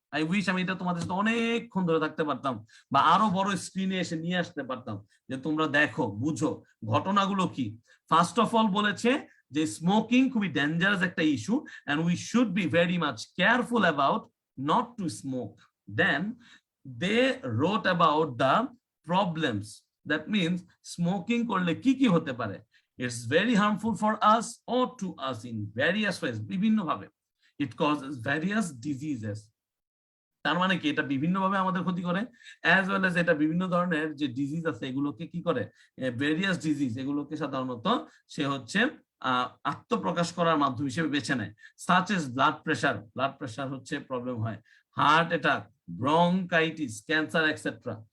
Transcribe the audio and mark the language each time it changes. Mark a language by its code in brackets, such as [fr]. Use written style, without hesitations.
[bn] I wish আমি এটা তোমাদের সাথে অনেকক্ষণ ধরে থাকতে পারতাম বা আরো বড় স্ক্রিনে এসে নিয়ে আসতে পারতাম, যে তোমরা দেখো বুঝো ঘটনাগুলো কি। [en] first of all [bn] বলেছে যে [en] Smoking খুবই dangerous একটা issue, and we should be very much careful about not to smoke. Then they wrote about the problems. That means [bn] smoking করলে কি কি হতে পারে। [en] It's very harmful for us or to us in various ways, [bn] বিভিন্ন ভাবে। [en] It causes various diseases. [bn] তার মানে কি, এটা বিভিন্নভাবে আমাদের ক্ষতি করে, অ্যাজ ওয়েল এজ এটা বিভিন্ন ধরনের যে ডিজিজ আছে এগুলোকে কি করে, ভেরিয়াস ডিজিজ, এগুলোকে সাধারণত সে হচ্ছে আত্মপ্রকাশ করার মাধ্যম হিসেবে বেছে নেয়। [en] such as blood pressure, blood pressure [bn] হচ্ছে প্রবলেম হয়, [en] Heart attack, bronchitis, cancer etcetera.